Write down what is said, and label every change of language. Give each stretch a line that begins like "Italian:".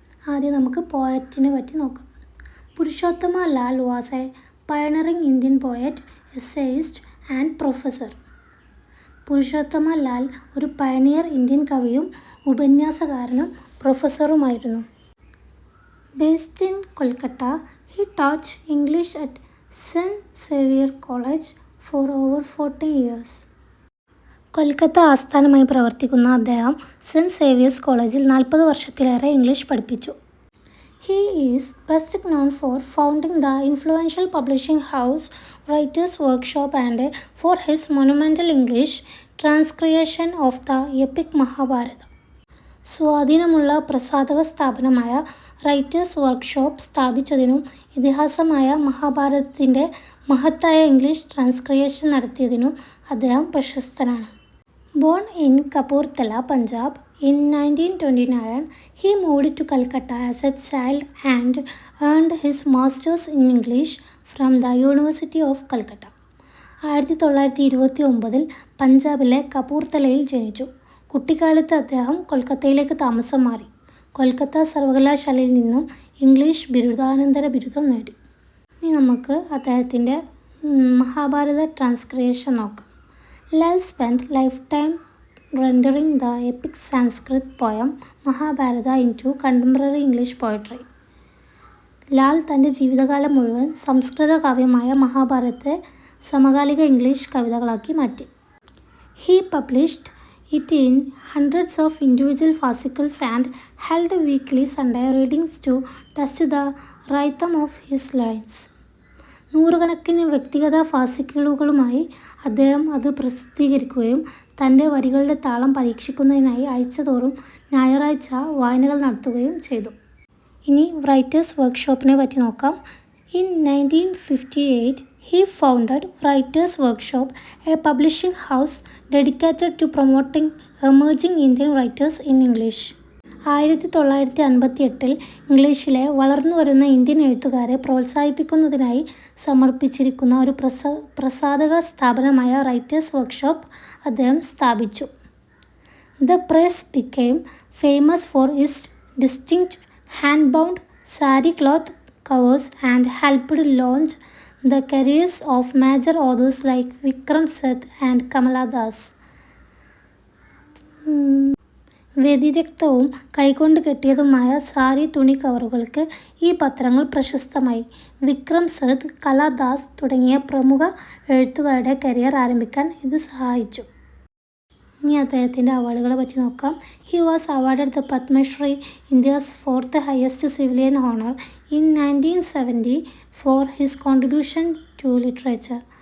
Malayalam: ആദ്യം നമുക്ക് പോയറ്റിനെ പറ്റി നോക്കാം.
English: Purushottama Lal was a pioneering Indian poet, essayist and professor.
Malayalam: Purushothama Lal ഒരു പയനിയർ ഇന്ത്യൻ കവിയും ഉപന്യാസകാരനും പ്രൊഫസറുമായിരുന്നു.
English: Based in Kolkata, he taught English at St. Xavier College for over 40 years.
Malayalam: Kolkata ആസ്ഥാനമായി പ്രവർത്തിക്കുന്ന അദ്ദേഹം സെൻറ്റ് സേവിയേഴ്സ് കോളേജിൽ 40 വർഷത്തിലേറെ ഇംഗ്ലീഷ് പഠിപ്പിച്ചു.
English: He is best known for founding the influential publishing house Writers' Workshop and for his monumental English transcreation of the epic Mahabharata.
Malayalam: സ്വാധീനമുള്ള പ്രസാധക സ്ഥാപനമായ writers workshop സ്ഥാപിച്ചതിനും ഇതിഹാസമായ മഹാഭാരതത്തിൻ്റെ മഹത്തായ English ട്രാൻസ്ക്രിയേഷൻ നടത്തിയതിനും അദ്ദേഹം പ്രശസ്തനാണ്.
English: Born in Kapurthala, Punjab in 1929, he moved to Calcutta as a child and earned his masters in English from the University of Calcutta.
Malayalam: 1929 പഞ്ചാബിലെ കപൂർത്തലയിൽ ജനിച്ചു. കുട്ടിക്കാലത്ത് അദ്ദേഹം കൊൽക്കത്തയിലേക്ക് താമസം മാറി. കൊൽക്കത്ത സർവകലാശാലയിൽ നിന്നും ഇംഗ്ലീഷ് ബിരുദാനന്തര ബിരുദം നേടി. ഇനി നമുക്ക് അദ്ദേഹത്തിൻ്റെ മഹാഭാരത ട്രാൻസ്ക്രിയേഷൻ നോക്കാം.
English: Lal spend lifetime rendering the epic Sanskrit poem Mahabharata into contemporary English poetry.
Malayalam: Lal തൻ്റെ ജീവിതകാലം മുഴുവൻ സംസ്കൃത കാവ്യമായ മഹാഭാരതത്തെ സമകാലിക ഇംഗ്ലീഷ് കവിതകളാക്കി മാറ്റി.
English: He published it in hundreds of individual fascicles and held weekly Sunday readings to test the rhythm of his lines.
Malayalam: നൂറുകണക്കിന് വ്യക്തിഗത ഫാസിക്കിളുകളുമായി അദ്ദേഹം അത് പ്രസിദ്ധീകരിക്കുകയും തൻ്റെ വരികളുടെ താളം പരീക്ഷിക്കുന്നതിനായി ആഴ്ചതോറും ഞായറാഴ്ച വായനകൾ നടത്തുകയും ചെയ്തു. ഇനി റൈറ്റേഴ്സ് വർക്ക്ഷോപ്പിനെ പറ്റി നോക്കാം.
English: In 1958, he founded Writers' Workshop, a publishing house dedicated to promoting emerging Indian writers in English.
Malayalam: 1958 ഇംഗ്ലീഷിലെ വളർന്നുവരുന്ന ഇന്ത്യൻ എഴുത്തുകാരെ പ്രോത്സാഹിപ്പിക്കുന്നതിനായി സമർപ്പിച്ചിരിക്കുന്ന ഒരു പ്രസാധക സ്ഥാപനമായ റൈറ്റേഴ്സ് വർക്ക്ഷോപ്പ് അദ്ദേഹം സ്ഥാപിച്ചു.
English: The press became famous for its distinct hand-bound sari cloth covers and helped launch the careers of major authors like Vikram Seth and Kamala Das.
Malayalam: വ്യതിരിക്തവും കൈകൊണ്ട് കെട്ടിയതുമായ സാരി തുണി കവറുകൾക്ക് ഈ പത്രങ്ങൾ പ്രശസ്തമായി. വിക്രം സത്ത്, കലാദാസ് തുടങ്ങിയ പ്രമുഖ എഴുത്തുകാരുടെ കരിയർ ആരംഭിക്കാൻ ഇത് സഹായിച്ചു. ഇനി അദ്ദേഹത്തിൻ്റെ അവാർഡുകളെ പറ്റി നോക്കാം.
English: He was awarded the Padmashri, India's fourth highest civilian honour, in 1970 for his contribution to literature.